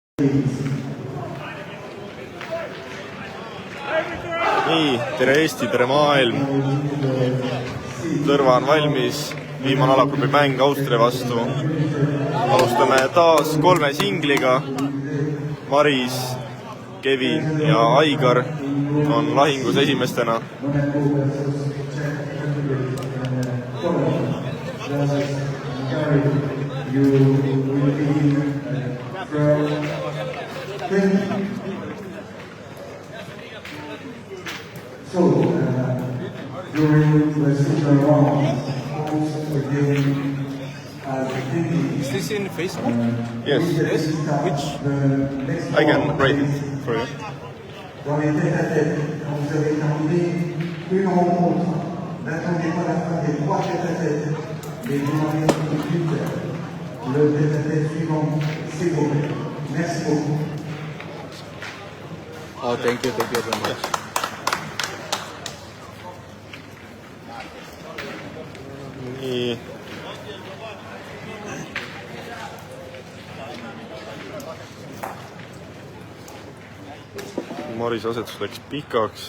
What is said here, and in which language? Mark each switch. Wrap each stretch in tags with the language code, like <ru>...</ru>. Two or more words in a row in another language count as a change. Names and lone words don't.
<et>Nii, tere Eesti, tere maailm. Tõrva on valmis, viimane alagrupi mäng Austria vastu. Alustame taas 3 singliga. Maris, Kevin ja Aigar on lahingus esimestena.</et> <en>So, during the second round, again, is this in Facebook? Yes. Which? I can write it for you.</en> <fr>dans les tête-à-tête, quand vous avez terminé une rencontre, n'attendez pas la fin des 3 tête-à-tête, mais démarrez tout de suite le tête-à-tête suivant, s'il vous plaît. Merci beaucoup.</fr> <en>Oh, thank you very much.</en> <et>Nii. Maris asetus läks pikaks.</et>